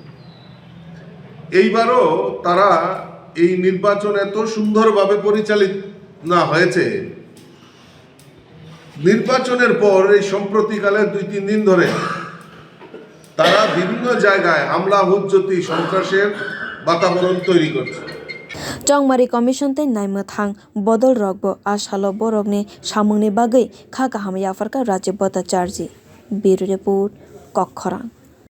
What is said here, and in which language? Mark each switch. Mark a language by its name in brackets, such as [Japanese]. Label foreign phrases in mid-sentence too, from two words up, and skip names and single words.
[Bangla] এইবারও তারা এই নির্বাচন এত সুন্দরভাবে পরিচালিত না হয়েছে, নির্বাচনের পর এই সম্প্রতিকালে 2-3 দিন ধরে তারা বিভিন্ন জায়গায় হামলা হুজ্জতি সন্ত্রাসের বাতাবরণ তৈরি করছে। [Kok Borok] Chongmari commission te naima thang bodol rokbo a salo borokni samungni bagui kha kaham yafarka Rajib Bhattacharjee। [English] Bureau report, [Kok Borok] koklam।